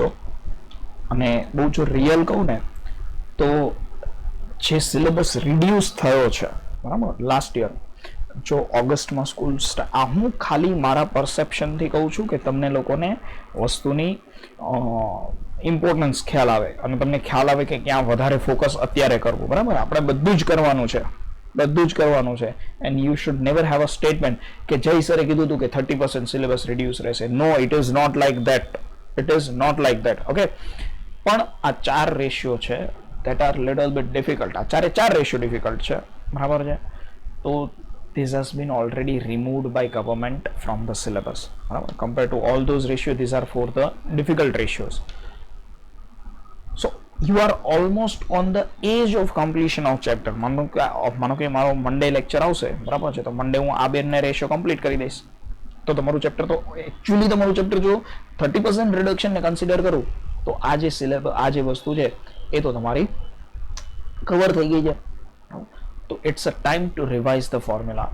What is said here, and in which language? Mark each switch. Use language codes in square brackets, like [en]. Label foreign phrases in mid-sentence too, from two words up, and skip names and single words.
[gu] અને બહુ જો રિયલ કહું ને તો જે [en] syllabus reduce [gu] થયો છે બરાબર [en] last year, [gu] જો ઓગસ્ટમાં સ્કૂલ આ હું ખાલી મારા પરસેપ્શનથી કહું છું કે તમને લોકોને વસ્તુની ઇમ્પોર્ટન્સ ખ્યાલ આવે અને તમને ખ્યાલ આવે કે ક્યાં વધારે ફોકસ અત્યારે કરવું. બરાબર, આપણે બધું જ કરવાનું છે, બધું જ કરવાનું છે. [en] and you should never have a statement [gu] કે જય સરે કીધું હતું કે [en] 30% syllabus reduce રહેશે. no, it is not like that, it is not like that. ઓકે, [gu] પણ આ [en] 4 રેશિયો છે that are little bit difficult. [gu] આ ચાર રેશિયો ડિફિકલ્ટ છે, બરાબર છે. [en] તો this has been already removed by government from the syllabus. Compared to all those ratios, these are for the difficult ratios. So you are almost on the edge of completion of chapter. [gu] માનો કે મારો [en] Monday lecture [gu] આવશે, બરાબર છે, તો મંડે હું આ બેને [en] ratio complete [gu] કરી દઈશ, તો તમારું ચેપ્ટર તો એકચ્યુઅલી તમારું ચેપ્ટર જો 30% રિડક્શન ને કન્સિડર કરું તો આ જે સિલેબસ, આ જે વસ્તુ છે એ તો તમારી કવર થઈ ગઈ છે. [en] તો it's a time to revise the formula.